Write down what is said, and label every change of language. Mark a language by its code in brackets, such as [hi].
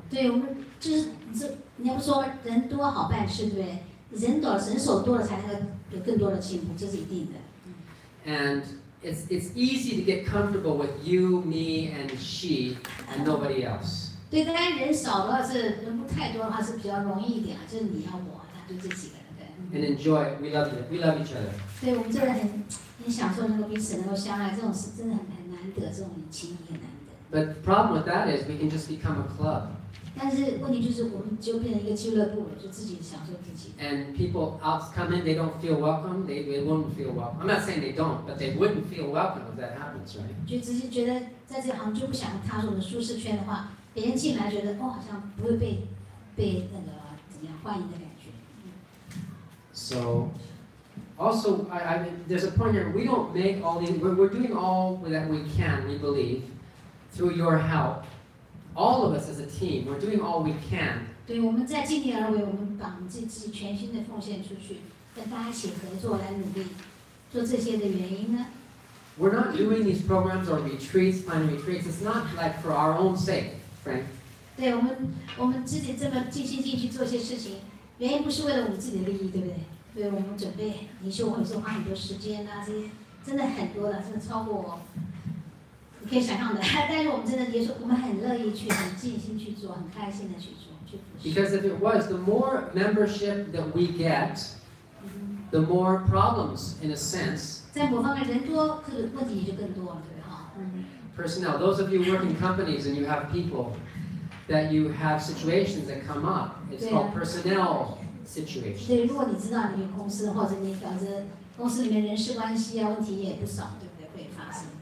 [zh] 对，我们就是你要不说人多好办事，对不对？人手多了才能够有更多的进步，这是一定的。 [en] And it's easy to get comfortable with you, me, and she, and nobody else. [zh] 对，当然人少的话是人不太多的话是比较容易一点啊，就是你要我，他就这几个人，对。 [en] And enjoy it. We love you. We love each other. [zh] 对我们这个人很享受能够彼此能够相爱，这种是真的很难得，这种情谊很难得。 [en] But the problem with that is we can just become a club. [zh] 但是问题就是我们就变成一个俱乐部了，就自己享受自己。 [en] And people out come in, they don't feel welcome. They wouldn't feel welcome. I'm not saying they don't, but they wouldn't feel welcome if that happens, right? [zh] 就直接觉得在这行就不想踏入我们的舒适圈的话，别人进来觉得好像不会被那个怎么样欢迎的感觉。 [en] So, also, there's a point here. We don't make all these. We're doing all that we can. We believe through your help. All of us as a team, we're doing all we can. [zh] 对，我们在尽力而为，我们把我们自己全心的奉献出去，跟大家一起合作来努力做这些的原因呢？ [en] We're not doing these programs or retreats, planning retreats. It's not like for our own sake, Frank. [zh] 对我们自己这么尽心尽力去做一些事情，原因不是为了我们自己的利益，对不对？所以我们准备灵修会是花很多时间啊，这些真的很多的，真的超过你可以想象的。但是我们真的也是，我们很乐意去，很尽心去做，很开心的去做，去服侍。 [en] Because if it was, the more membership that we get, the more problems, in a sense. [zh] 在某方面人多，这个问题也就更多了，对哈。 [en] Personnel. Those of you work in companies and you have people that you have situations that come up. It's called personnel situations. [zh] 对，如果你知道你有公司，或者你搞着公司里面人事关系啊，问题也不少，对不对？会发生。